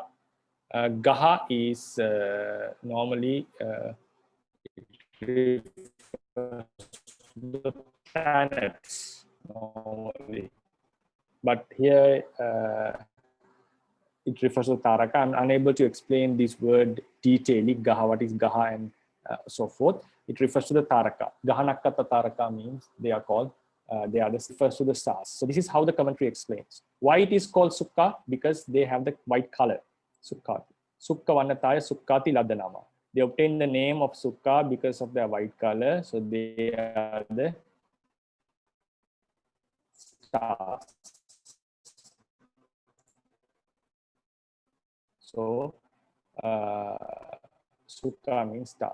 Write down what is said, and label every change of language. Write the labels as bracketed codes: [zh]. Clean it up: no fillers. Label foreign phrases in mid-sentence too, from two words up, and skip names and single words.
[en] Gaha is normally the planets normally, but here it refers to Taraka. I'm unable to explain this word detailing, Gaha, what is Gaha and so forth. It refers to the Taraka. [pi] Gahanakata Taraka [en] means they are called, they are this refers to the stars. So this is how the commentary explains. Why it is called Sukha? Because they have the white color. [pi] Sukkati. Sukha vannataya sukkati laddanama. [en] They obtain the name of Sukha because of their white color. So they are the stars. So Sukha means star.